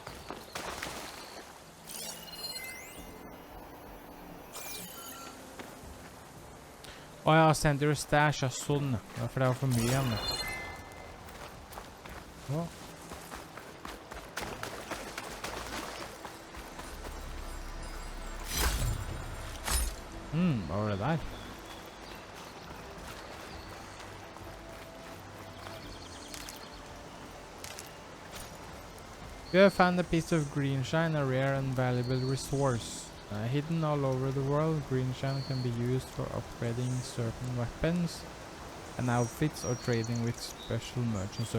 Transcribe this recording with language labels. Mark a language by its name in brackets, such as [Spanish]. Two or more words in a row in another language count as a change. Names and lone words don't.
[English] Ja, send your stash, [Norwegian] ja, sånn. Ja, for det var for mye igjen. Hva? Hva var det der? [English] You have found a piece of green shine, a rare and valuable resource. Hidden all over the world, green shine can be used for upgrading certain weapons and outfits or trading with special merchants.